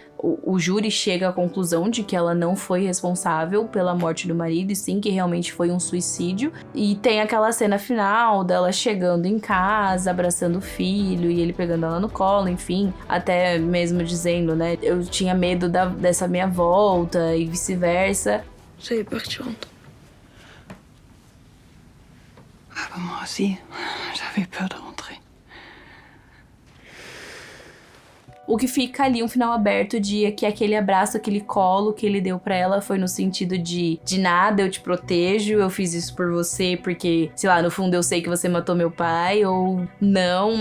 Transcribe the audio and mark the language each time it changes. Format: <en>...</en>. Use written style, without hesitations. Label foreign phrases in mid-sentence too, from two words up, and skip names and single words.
<pt>O júri chega à conclusão de que ela não foi responsável pela morte do marido, e sim que realmente foi um suicídio. E tem aquela cena final dela chegando em casa, abraçando o filho e ele pegando ela no colo, enfim, até mesmo dizendo, né, eu tinha medo dessa minha volta e vice-versa.</pt> <fr>J'ai peur que tu rentres. Ah, bah, moi aussi, j'avais peur de rentrer.</fr> <pt>O que fica ali um final aberto de que aquele abraço, aquele colo que ele deu pra ela foi no sentido de nada, eu te protejo, eu fiz isso por você porque, sei lá, no fundo eu sei que você matou meu pai, ou não.</pt>